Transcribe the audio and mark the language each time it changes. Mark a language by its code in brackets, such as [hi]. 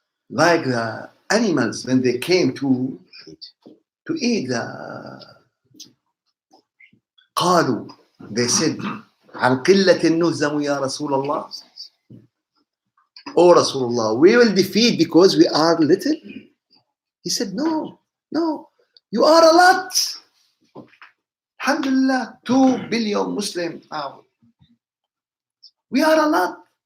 [en] Like the animals when they came to eat. [ar] قالوا, [en] they said, [ar] عن قلة نهزم يا رسول الله. [en] Oh Rasulullah, we will defeat because we are little. He said, no, you are a lot. Alhamdulillah, 2 billion Muslims now. We are a lot.